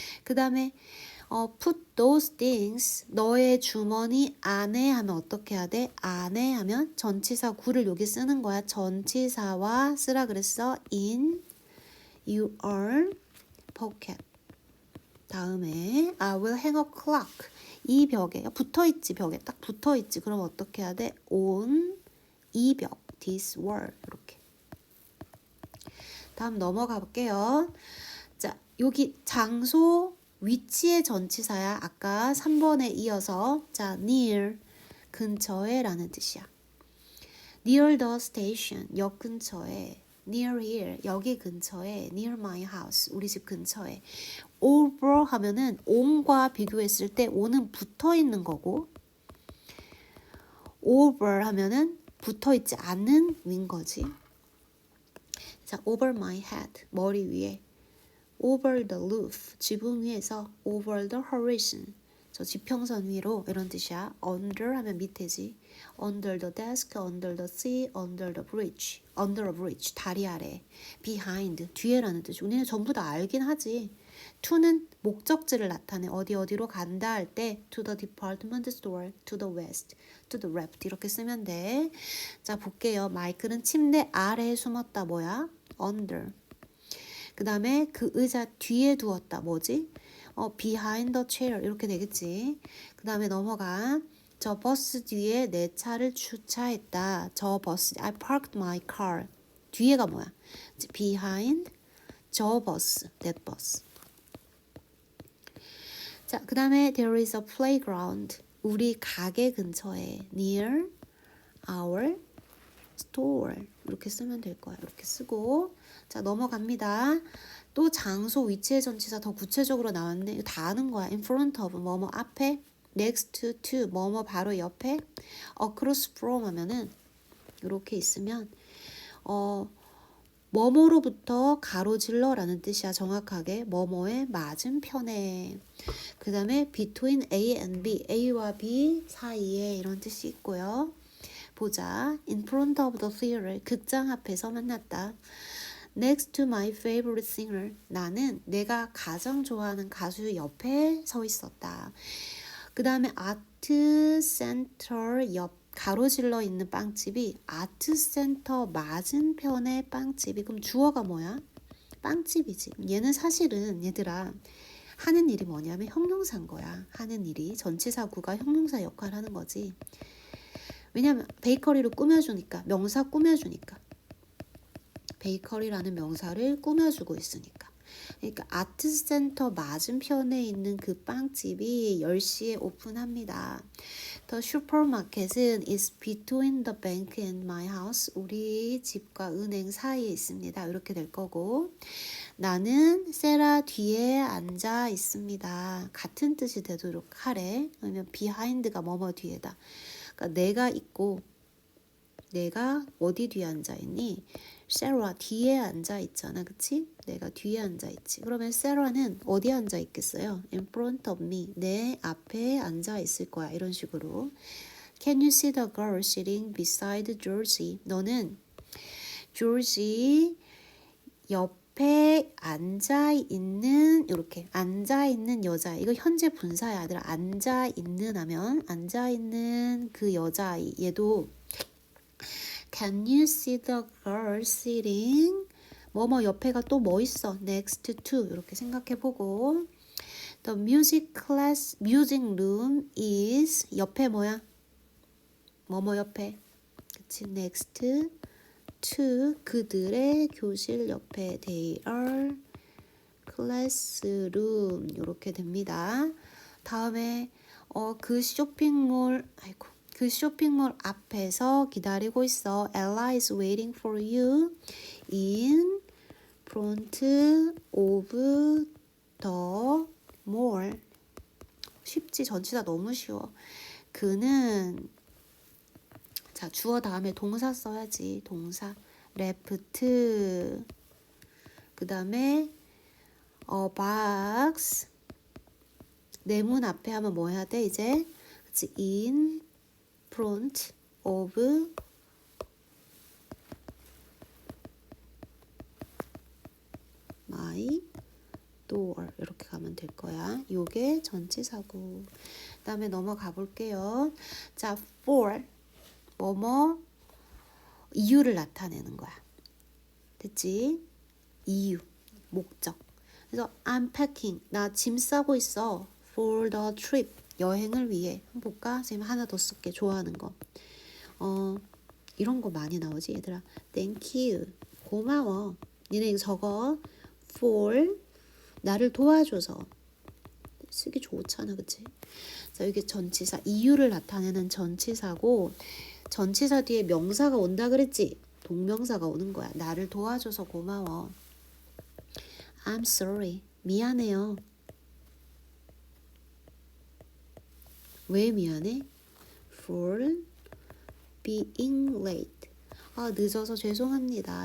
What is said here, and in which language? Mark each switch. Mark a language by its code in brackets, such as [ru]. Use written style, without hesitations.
[ko] 그 다음에 [en] put those things. [ko] 너의 주머니 안에 하면 어떻게 해야 돼? 안에 하면 전치사 구를 여기 쓰는 거야. 전치사와 쓰라 그랬어. [en] in your pocket. 다음에 I will hang a clock. [ko] 이 벽에 붙어있지. 벽에 딱 붙어있지. 그럼 어떻게 해야 돼? on 이 벽. [en] this wall. [ko] 이렇게. 다음 넘어가 볼게요. 자, 여기 장소 위치의 전치사야. 아까 3번에 이어서 자, near 근처에 라는 뜻이야. [en] near the station [ko] 역 근처에. [en] near here [ko] 여기 근처에. [en] near my house [ko] 우리 집 근처에. over 하면은 on과 비교했을 때 on은 붙어 있는 거고 over 하면은 붙어 있지 않은 위인 거지. 자, [en] over my head [ko] 머리 위에. [en] over the roof [ko] 지붕 위에서. [en] over the horizon [ko] 저 지평선 위로 이런 뜻이야. under 하면 밑에지. [en] under the desk, under the sea, under the bridge. under a bridge [ko] 다리 아래. behind 뒤에라는 뜻이. 우리는 전부 다 알긴 하지. to는 목적지를 나타내. 어디로 간다 할 때 [en] to the department store, to the west, to the left [ko] 이렇게 쓰면 돼. 자, 볼게요. 마이클은 침대 아래에 숨었다. 뭐야? under. 그 다음에 그 의자 뒤에 두었다. 뭐지? [en] behind the chair [ko] 이렇게 되겠지. 그 다음에 넘어가. 저 버스 뒤에 내 차를 주차했다. 저 버스 [en] I parked my car. [ko] 뒤에가 뭐야? [en] behind [ko] 저 버스, [en] that bus. [ko] 자, 그 다음에 [en] there is a playground. [ko] 우리 가게 근처에. [en] near our store [ko] 이렇게 쓰면 될 거야. 이렇게 쓰고. 자, 넘어갑니다. 또 장소 위치의 전치사 더 구체적으로 나왔네. 이거 다 아는 거야. in front of 뭐뭐 앞에. next to 뭐뭐 바로 옆에. across from 하면은 이렇게 있으면 뭐뭐로부터 가로질러 라는 뜻이야. 정확하게 뭐뭐의 맞은편에. 그 다음에 [en] between A and B [ko] A와 B 사이에 이런 뜻이 있고요. 보자. [en] in front of the theater [ko] 극장 앞에서 만났다. [en] next to my favorite singer [ko] 나는 내가 가장 좋아하는 가수 옆에 서 있었다. 그 다음에 아트 센터 옆 가로질러 있는 빵집이 아트 센터 맞은편의 빵집이. 그럼 주어가 뭐야? 빵집이지. 얘는 사실은 얘들아 하는 일이 뭐냐면 형용사인 거야. 하는 일이 전치사구가 형용사 역할을 하는 거지. 왜냐면 베이커리를 꾸며주니까. 명사 꾸며주니까. 베이커리라는 명사를 꾸며주고 있으니까. 그러니까 아트센터 맞은편에 있는 그 빵집이 10시에 오픈합니다. [en] The supermarket은 is between the bank and my house. [ko] 우리 집과 은행 사이에 있습니다. 이렇게 될 거고. 나는 세라 뒤에 앉아 있습니다. 같은 뜻이 되도록 하래. 그러면 behind가 뭐뭐 뒤에다. 그러니까 내가 있고 내가 어디 뒤에 앉아 있니? 세라 뒤에 앉아 있잖아. 그치? 내가 뒤에 앉아 있지. 그러면 세라는 어디에 앉아 있겠어요? [en] In front of me. [ko] 내 앞에 앉아 있을 거야. 이런 식으로. [en] Can you see the girl sitting beside Georgie? [ko] 너는 Georgie 옆에 앉아 있는 이렇게 앉아 있는 여자. 이거 현재 분사야. 아들아. 앉아 있는 하면 앉아 있는 그 여자아이. [en] 얘도 Can you see the girl sitting? [ko] 뭐뭐 옆에가 또 뭐 있어? Next to 이렇게 생각해보고. [en] The music room is [ko] 옆에 뭐야? 뭐뭐 옆에. 그치? Next to 그들의 교실 옆에. [en] Their classroom [ko] 이렇게 됩니다. 다음에 그 쇼핑몰 그 쇼핑몰 앞에서 기다리고 있어. [en] Ella is waiting for you in front of the mall. [ko] 쉽지? 전치사 너무 쉬워. 그는 자 주어 다음에 동사 써야지. 동사 left 그 다음에 box 내 문 앞에 하면 뭐 해야 돼 이제? 그치? [en] in front of my door [ko] 이렇게 가면 될 거야. 요게 전치사고. 그 다음에 넘어가 볼게요. 자, for 뭐뭐 이유를 나타내는 거야. 됐지? 이유, 목적. 그래서 [en] I'm packing [ko] 나 짐 싸고 있어 [en] for the trip [ko] 여행을 위해. 한번 볼까? 선생님 하나 더 쓸게. 좋아하는 거. 이런 거 많이 나오지 얘들아. [en] Thank you [ko] 고마워. 니네 이거 적어. for 나를 도와줘서. 쓰기 좋잖아 그치? 자 이게 전치사 이유를 나타내는 전치사고 전치사 뒤에 명사가 온다 그랬지? 동명사가 오는 거야. 나를 도와줘서 고마워. [en] I'm sorry [ko] 미안해요. 왜 미안해? [en] For being late [ko] 늦어서 죄송합니다.